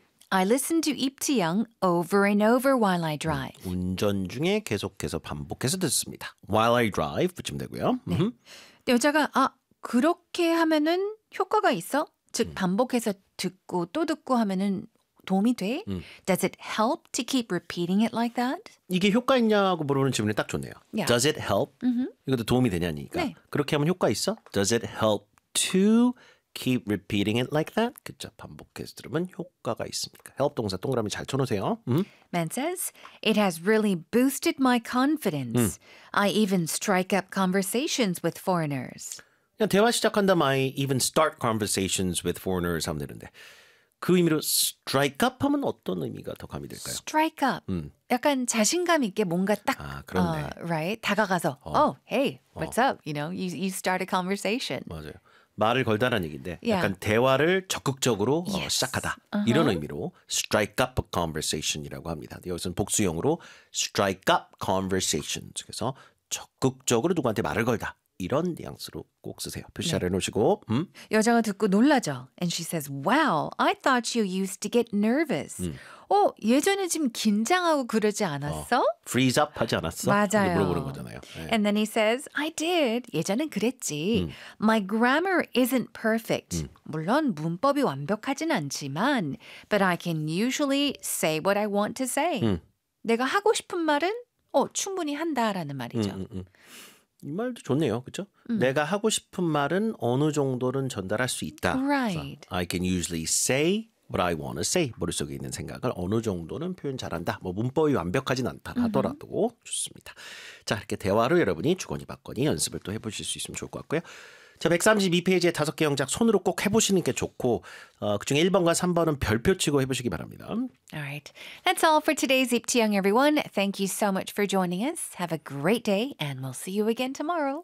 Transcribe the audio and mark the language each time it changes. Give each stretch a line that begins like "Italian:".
English: I listen to Ip Tae-young over and over while I drive.
Korean: 운전 중에 계속해서 반복해서 듣습니다.
English: While I drive
Korean: 붙이면 되고요. 네. 여자가 아 그렇게 하면은 효과가 있어? 즉 반복해서 듣고 또 듣고 하면은 도움이 돼?
English: Does it help to keep repeating it like that?
Korean: 이게 효과 있냐고 물어보는 질문이 딱 좋네요.
English: Yeah. Does it help? Mm-hmm.
Korean: 이것도 도움이 되냐니까. 네. 그렇게 하면 효과 있어?
English: Does it help to keep repeating it like that?
Korean: 그쵸, 반복해서 들으면 효과가 있습니까? Help 동사 동그라미 잘 쳐놓으세요.
English: Man says, it has really boosted my confidence. I even strike up conversations with foreigners.
Korean: 그냥 대화 시작한다,
English: I even start conversations with foreigners
Korean: 하면 되는데. 그 의미로 strike up 하면 어떤 의미가 더 감이 될까요?
English: Strike up.
Korean: 약간 자신감 있게 뭔가 딱 아, 그렇네.
English: Right?
Korean: 다가가서
English: oh, hey, what's up? You know, you start a conversation.
Korean: 맞아요. 말을 걸다라는 얘기인데
English: yeah.
Korean: 약간 대화를 적극적으로
English: yes.
Korean: 시작하다. Uh-huh. 이런 의미로
English: strike up a conversation
Korean: 이라고 합니다. 여기서는 복수형으로
English: strike up conversations.
Korean: 그래서 적극적으로 누구한테 말을 걸다. 이런 뉘앙스로 꼭 쓰세요. 표시를 해놓으시고. 여자가 듣고 놀라죠.
English: And she says, wow, I thought you used to get nervous.
Korean: 어, 예전에 지금 긴장하고 그러지 않았어? Freeze up 하지 않았어? 맞아요. 물어보는 거잖아요. 네.
English: And then he says, I did.
Korean: 예전엔 그랬지.
English: My grammar isn't perfect.
Korean: 물론 문법이 완벽하진 않지만,
English: but I can usually say what I want to say.
Korean: 내가 하고 싶은 말은 충분히 한다라는 말이죠. 이 말도 좋네요. 그렇죠? 내가 하고 싶은 말은 어느 정도는 전달할 수 있다.
English: Right. So, I can usually say what I want to say.
Korean: 머릿속에 있는 생각을 어느 정도는 표현 잘한다. 뭐 문법이 완벽하진 않다 하더라도 좋습니다. 자, 이렇게 대화로 여러분이 주거니 받거니 연습을 또 해보실 수 있으면 좋을 것 같고요. 자, 132페이지에 5개 영작 손으로 꼭 해보시는 게 좋고 그중에 1번과 3번은 별표치고 해보시기 바랍니다.
English: All right. That's all for today's Ip Tae-young, everyone. Thank you so much for joining us. Have a great day and we'll see you again tomorrow.